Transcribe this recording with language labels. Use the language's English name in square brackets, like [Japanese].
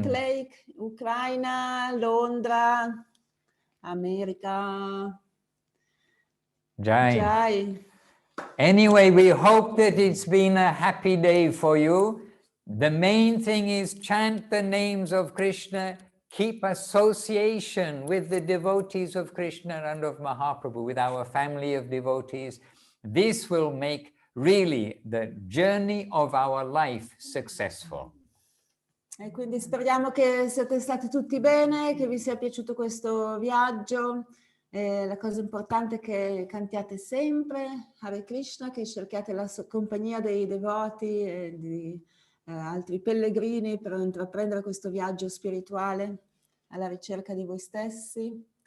[Italian] di Salt Lake, Ucraina, Londra, America. Jai. Jai. [English] Anyway, we hope that it's been a happy day for you. The main thing is chant the names of Krishna, keep association with the devotees of Krishna and of Mahaprabhu, with our family of devotees. This will make really the journey of our life successful. [Italian] E quindi speriamo che siate stati tutti bene, che vi sia piaciuto questo viaggio. La cosa importante è che cantiate sempre Hare Krishna, che cerchiate la compagnia dei devoti e di altri pellegrini per intraprendere questo viaggio spirituale alla ricerca di voi stessi.